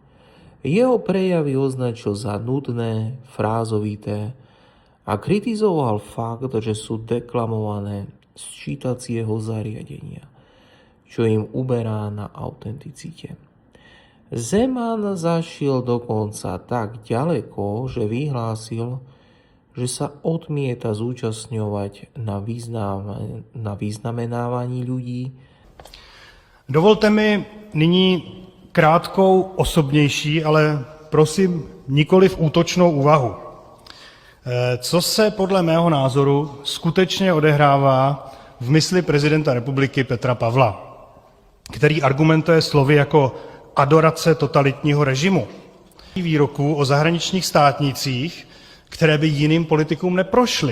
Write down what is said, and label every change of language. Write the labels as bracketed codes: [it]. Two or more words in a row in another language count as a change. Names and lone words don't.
[sk] Jeho prejavy označil za nudné, frázovité a kritizoval fakt, že sú deklamované z čítacieho zariadenia, čo im uberá na autenticite. Zeman zašiel dokonca tak ďaleko, že vyhlásil, že sa odmieta zúčastňovať na vyznamenávaní ľudí. [cs] Dovolte mi nyní krátkou, osobnější, ale prosím nikoliv útočnou úvahu. Co se podle mého názoru skutečně odehrává v mysli prezidenta republiky Petra Pavla, který argumentuje slovy jako adorace totalitního režimu, výroků o zahraničních státnících, které by jiným politikům neprošly.